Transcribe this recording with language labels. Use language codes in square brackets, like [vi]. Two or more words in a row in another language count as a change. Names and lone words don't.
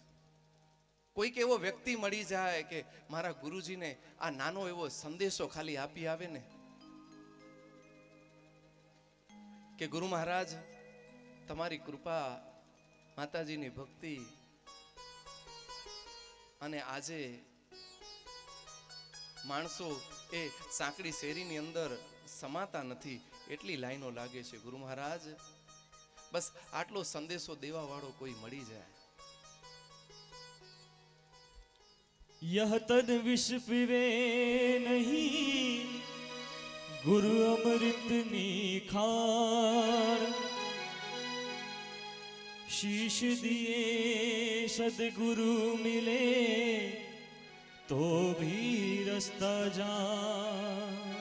[gu] કોઈક એવો વ્યક્તિ મળી જાય કે મારા ગુરુજીને આ નાનો એવો સંદેશો ખાલી આપી આવે ને કે ગુરુ મહારાજ તમારી કૃપા, માતાજીની ભક્તિ, અને આજે માણસો એ સાંકડી શેરીની અંદર સમાતા નથી એટલી લાઈનો લાગે છે. ગુરુ મહારાજ બસ આટલો સંદેશો દેવા વાળો કોઈ મળી જાય. [hi] यह तन विष पीवे नहीं, गुरु अमृत निखार, शीश दिए सदगुरु मिले तो भी रास्ता जा.